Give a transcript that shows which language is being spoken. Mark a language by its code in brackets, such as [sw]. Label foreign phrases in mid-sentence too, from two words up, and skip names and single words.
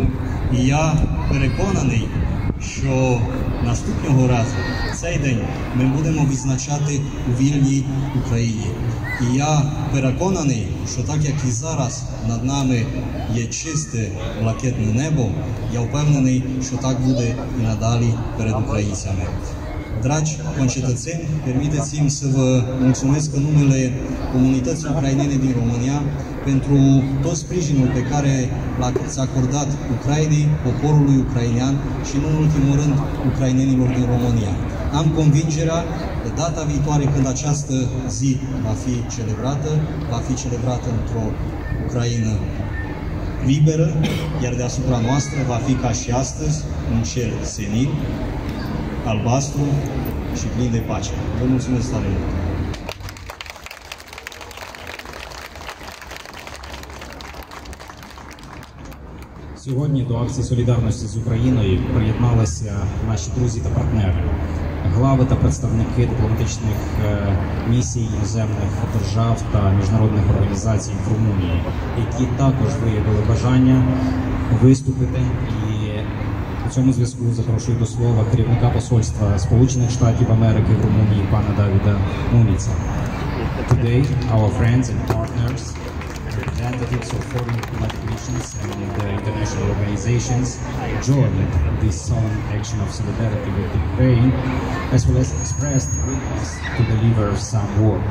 [uk] І я переконаний, що наступного разу, цей день, ми будемо відзначати у вільній Україні. І я переконаний, що так як і зараз над нами є чисте блакитне небо, я впевнений, що так буде і надалі перед українцями. [ro] Dragi concetățeni, permiteți-mi să vă mulțumesc în numele comunității ucrainene din România pentru tot sprijinul pe care l-ați acordat Ucrainei, poporului ucrainean și, în ultimul rând, ucrainenilor din România. Am convingerea că data viitoare, când această zi va fi celebrată într-o Ucraină liberă, iar deasupra noastră va fi ca și astăzi un cer senin, albastru și plin de pace. Vă mulțumesc tare mult! [uk] Сьогодні до акції солідарності з Україною приєдналися наші друзі та партнери, глави та представники дипломатичних місій іноземних держав та міжнародних організацій в Румунії, які також виявили бажання виступити. У цьому зв'язку запрошую до слова керівника посольства Сполучених Штатів Америки в Румунії пана Давіда Муніца. [en] Today, our friends and partners, representatives of foreign diplomatic missions and international organizations joined this solemn action of solidarity with Ukraine, as well as expressed willingness to deliver some words.